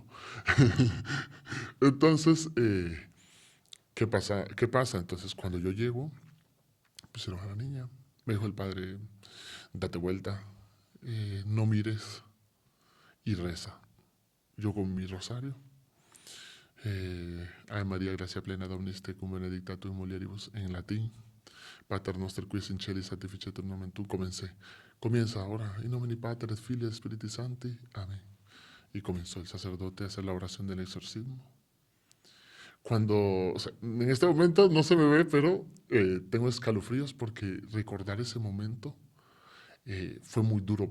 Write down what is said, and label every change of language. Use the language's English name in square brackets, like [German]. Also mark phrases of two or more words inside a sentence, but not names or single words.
[Spanish] Entonces, ¿qué pasa? ¿Qué pasa? Entonces, cuando yo llego, pusieron a la niña, me dijo el padre, date vuelta, no mires y reza. Yo con mi rosario, [Latin] Ave María, gracia plena, Dominus tecum, benedicta tu in mulieribus, [Spanish] en latín, [Latin] Pater noster quis in celis sanctificetur nomen tu, comencé. [Spanish] Comienza ahora, [Latin] in nomine Pater et Filii et Spiritus Sancti, amén. [Spanish] Y comenzó el sacerdote a hacer la oración del exorcismo. O sea, en este momento no se me ve, pero tengo escalofríos porque recordar ese momento fue muy duro para mí.